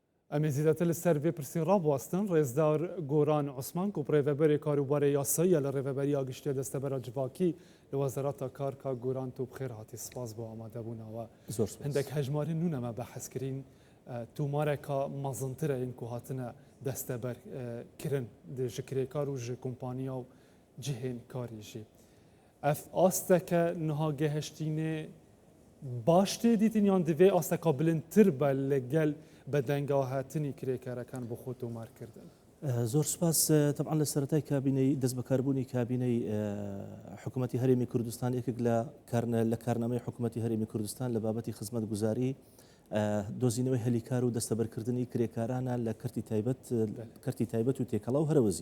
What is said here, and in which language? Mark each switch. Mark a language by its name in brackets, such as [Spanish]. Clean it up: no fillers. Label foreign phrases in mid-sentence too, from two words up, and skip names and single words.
[Central Kurdish] ئەمێ زیاتر لەسەر [Kurdish] vê pirsî rabwastin rêzdar Goran Osman ku rêveberê karûbarê yasayî ya li rêveberiya giştî destebera civakî li Wezareta Kar ka Goran tu bi xêr hatî spas bo amadebûna we. Hindek hejmarên nû me behs kirîn tûmareka mezintir yên ku hatine desteber kirin ji kirêkar û ji kompaniya û cihên karî jî. Ev asteke niha geheştînê baş tê dîtin yan divê asteka bilindtir be li gel [Central Kurdish] بەدەنگا هاتنی کرێکارەکان بۆ خۆ تۆمارکردن. زۆر سپاس طبعا لە سەرەتای کابینەی دەست بەکاربوونی کابینەی حکوومەتی هەرێمی کوردستان یەکێک لە کارنامەی حکوومەتی هەرێمی کوردستان لە بابەتی خزمەت گوزاری دۆزینەوەی هەلیکار و دەستەبەرکردنی کرێکارانە لە کەرتی تایبەت و تێکەڵا و هەرەوەزی.